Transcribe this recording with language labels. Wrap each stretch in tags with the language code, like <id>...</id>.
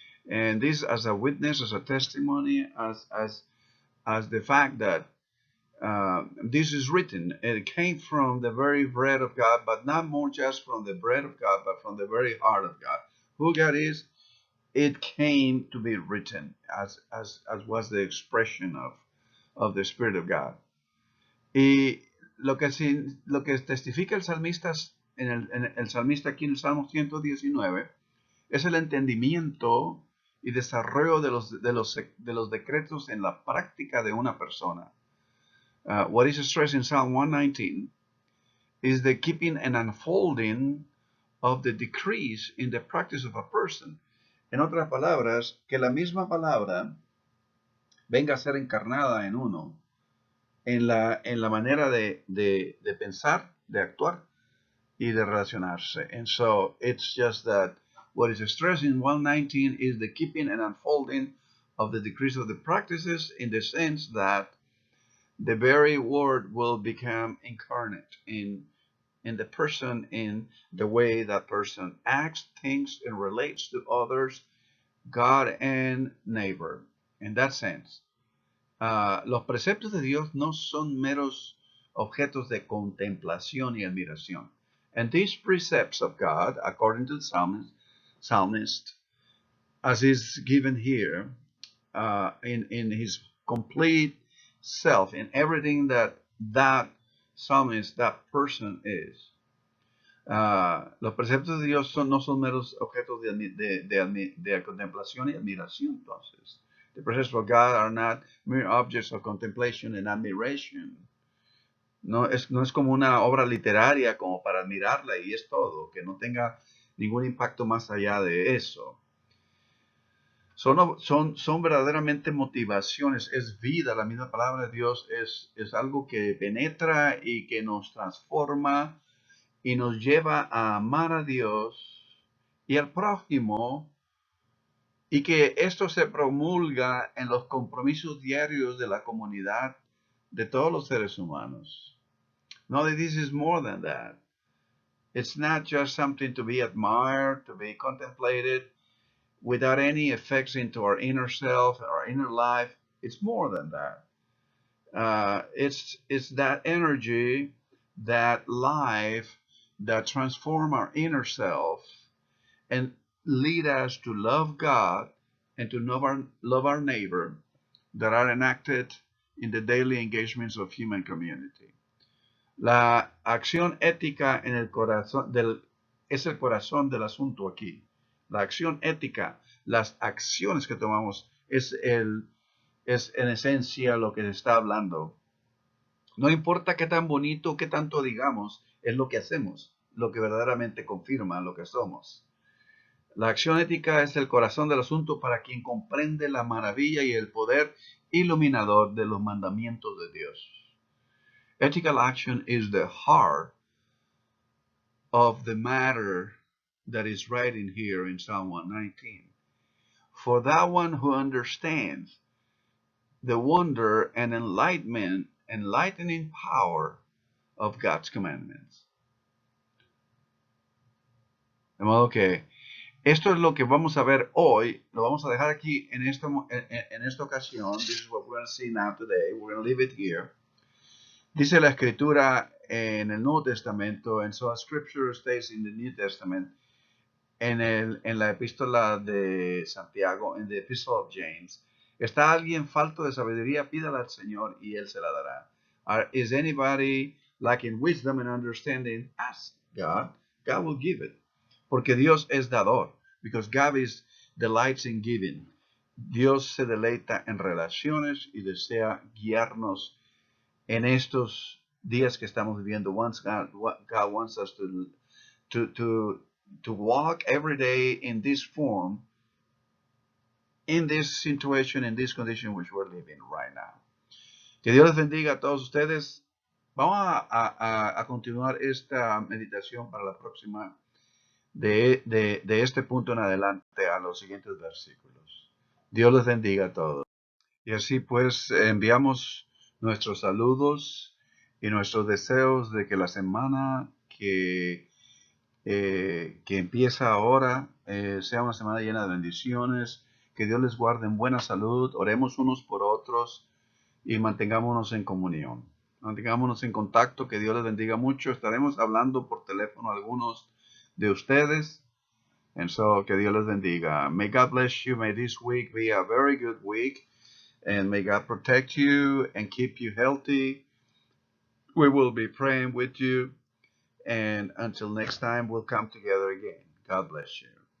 <en>And this as a witness, as a testimony, as the fact that this is written. It came from the very bread of God, but not more just from the bread of God, but from the very heart of God. Who God is, it came to be written as was the expression of the Spirit of God.</en> <es>Y lo que testifica el salmista el salmista aquí en el Salmo 119 es el entendimiento y desarrollo de los decretos en la práctica de una persona.</es> <en>What is stressed in Psalm 119 is the keeping and unfolding of the decrees in the practice of a person.</en> <es>En otras palabras, que la misma palabra venga a ser encarnada en uno, en la manera de pensar, de actuar y de relacionarse.</es> <en>And so it's just that what is stressed in 119 is the keeping and unfolding of the decrees of the practices, in the sense that the very word will become incarnate in the person, in the way that person acts, thinks, and relates to others, God and neighbor. In that sense,</en> <es>Los preceptos de Dios no son meros objetos de contemplación y admiración.</es> <en>And these precepts of God, according to the psalmist, as is given here, in his complete self, in everything that psalmist, that person is.</en> <es>Los preceptos de Dios no son meros objetos de contemplación y admiración, entonces.</es> <en>The precepts of God are not mere objects of contemplation and admiration.</en> <es>No es como una obra literaria como para admirarla y es todo, que no tenga ningún impacto más allá de eso. Son verdaderamente motivaciones, es vida, la misma palabra de Dios es algo que penetra y que nos transforma y nos lleva a amar a Dios y al prójimo, y que esto se promulga en los compromisos diarios de la comunidad de todos los seres humanos.</es> <en>No, this is more than that. It's not just something to be admired, to be contemplated, without any effects into our inner self, our inner life. It's more than that. It's that energy, that life that transform our inner self and lead us to love God and to love our neighbor, that are enacted in the daily engagements of human community.</en> <es>La acción ética en el corazón es el corazón del asunto aquí. La acción ética, las acciones que tomamos, es en esencia lo que se está hablando. No importa qué tan bonito, qué tanto digamos, es lo que hacemos, lo que verdaderamente confirma lo que somos. La acción ética es el corazón del asunto para quien comprende la maravilla y el poder iluminador de los mandamientos de Dios.</es> <en>Ethical action is the heart of the matter that is written here in Psalm 119. For that one who understands the wonder and enlightening power of God's commandments.</en> <es>De modo que esto es lo que vamos a ver hoy. Lo vamos a dejar aquí en esta ocasión.</es> <en>This is what we're going to see now today. We're going to leave it here.</en> <es>Dice la escritura en el Nuevo Testamento,</es> <en>and so scripture states in the New Testament,</en> <es>en la epístola de Santiago, en</es> <en>the Epistle of James,</en> <es>¿está alguien falto de sabiduría? Pídala al Señor y Él se la dará.</es> <en>Is anybody lacking wisdom and understanding? Ask God. God will give it.</en> <es>Porque Dios es dador.</es> <en>Because God delights in giving.</en> <es>Dios se deleita en relaciones y desea guiarnos en estos días que estamos viviendo.</es> <en>God wants us to walk every day in this form, in this situation, in this condition which we're living right now.</en> <es>Que Dios les bendiga a todos ustedes. Vamos a continuar esta meditación para la próxima, de este punto en adelante a los siguientes versículos. Dios les bendiga a todos. Y así pues enviamos nuestros saludos y nuestros deseos de que la semana que empieza ahora sea una semana llena de bendiciones, que Dios les guarde en buena salud, oremos unos por otros y mantengámonos en comunión, mantengámonos en contacto, que Dios les bendiga mucho. Estaremos hablando por teléfono a algunos de ustedes,</es> <en>and so</en> <es>que Dios les bendiga.</es> <en>May God bless you. May this week be a very good week, and may God protect you and keep you healthy. We will be praying with you. And until next time, we'll come together again. God bless you.</en>